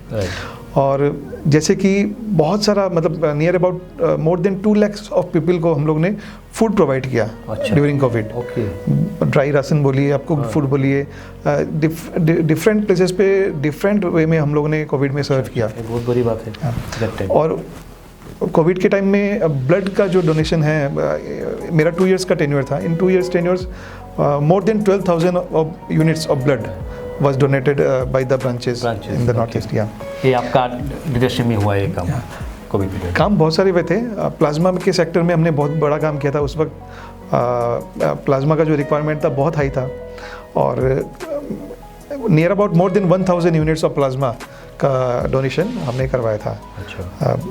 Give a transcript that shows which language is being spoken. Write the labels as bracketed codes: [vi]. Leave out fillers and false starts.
[hi] और जैसे कि बहुत सारा मतलब [en] near about more than [hi] 2 lakh of people को हम लोग ने फूड प्रोवाइड किया ड्यूरिंग कोविड। ड्राई राशन बोलिए, आपको फूड बोलिए, डिफरेंट प्लेसेस पे डिफरेंट वे में हम लोग ने कोविड में सर्व किया। बहुत बड़ी बात है। और कोविड के टाइम में ब्लड का जो डोनेशन है, मेरा 2 इयर्स का टेन्योर था। [en] In 2 years tenures more than 12,000 units of blood was donated by the branches in the North East। [hi] ये आपका लीडरशिप में हुआ ये काम? कोविड में काम बहुत सारे हुए थे। प्लाज्मा के सेक्टर में हमने बहुत बड़ा काम किया था। उस वक्त प्लाज्मा का जो रिक्वायरमेंट था बहुत हाई था, और [en] near about more than 1,000 units of plasma [hi] का डोनेशन हमने करवाया था। अच्छा।